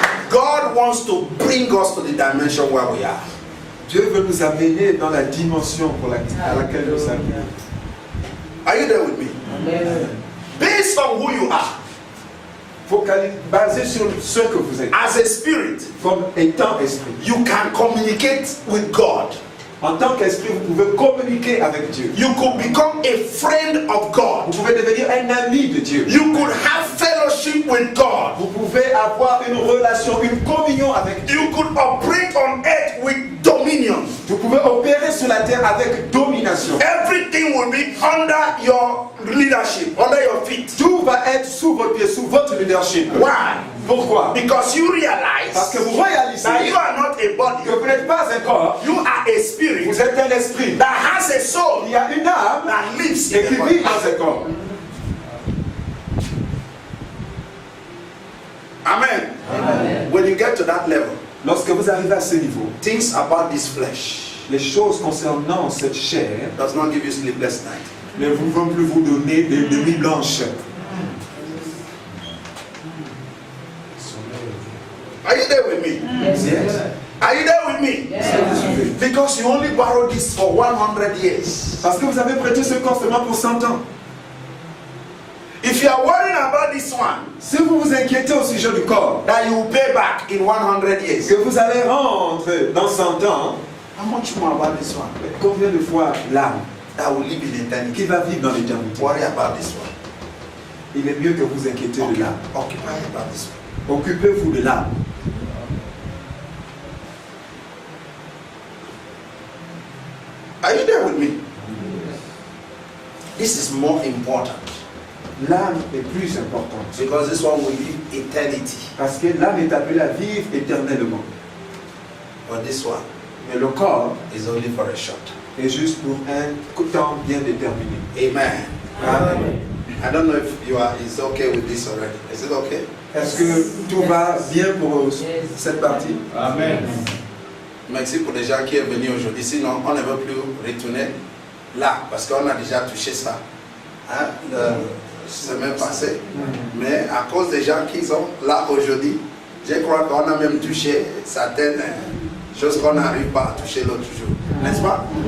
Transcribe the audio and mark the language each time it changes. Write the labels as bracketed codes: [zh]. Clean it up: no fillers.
[en] God wants to bring us to the dimension where we are. [fr] Dieu veut nous amener dans la dimension à laquelle nous sommes. [en] Are you there with me? Based on who you are, [fr] Basé sur ce que vous êtes, [en] as a spirit, [fr] comme étant esprit. [en] you can communicate with God. [fr] En tant qu'esprit, vous pouvez communiquer avec Dieu. [en] You could become a friend of God. [fr] Vous pouvez devenir un ami de Dieu. [en] You could have fellowship with God. [fr] Vous pouvez avoir une relation, une communion avec Dieu. [en] You could operate on earth with dominion. [fr] Vous pouvez opérer sur la terre avec domination. [en] Everything will be under your leadership, under your feet. [fr] Tout va être sous votre pied, sous votre leadership. [en] Why? [fr] Pourquoi? [en] Because you realize [fr] Parce que vous réalisez [en] that you are not a [fr] que [en] body. [fr] vous n'êtes pas un corps, [en] You are a spirit [fr] vous êtes un esprit. [en] that has a soul [fr] Il y a une âme [en] that lives [fr] et [en] in [fr] qui [en] the body. [fr] dans un corps. [en] Amen. When you get to that level, [fr] Lorsque vous arrivez à ce niveau, [en] things about this flesh [fr] les choses concernant cette chair [en] does not give you sleepless night. [fr] ne vont plus vous donner des nuits blanches. [en] Are you there with me? Yes. Are you there with me? Because you only borrowed this for 100 years. [fr] Parce que vous avez prêté ce corps seulement pour 100 ans. [en] If you are worrying about this one, [fr] Si vous vous inquiétez au sujet du corps, [en] that you will pay back in 100 years, [fr] que vous allez rendre dans 100 ans, [en] how much more about this one? [fr] combien de fois l'âme [en] That will live in eternity. [fr] qui va vivre dans l'éternité? [en] Worry about this one. [fr] Il est mieux que vous inquiétez de l'âme. [en] Occupy about this one. [fr] Occupez-vous de l'âme. [en] Are you there with me? This is more important [fr] L'âme est plus importante. [en] because this one will live eternity. [fr] Parce que l'âme est appelée à vivre éternellement. [en] But this one [fr] Mais le corps [en] is only for a short time. [fr] est juste pour un temps bien déterminé. [en] Amen. Amen. I don't know if you are is okay with this already. Is it okay? [fr] Est-ce que tout va bien pour cette partie? [en] Amen. [fr] Merci pour les gens qui sont venus aujourd'hui. Sinon, on ne veut plus retourner là parce qu'on a déjà touché ça. Hein, la semaine passée. Mais à cause des gens qui sont là aujourd'hui, je crois qu'on a même touché certaines choses qu'on n'arrive pas à toucher l'autre jour. N'est-ce pas?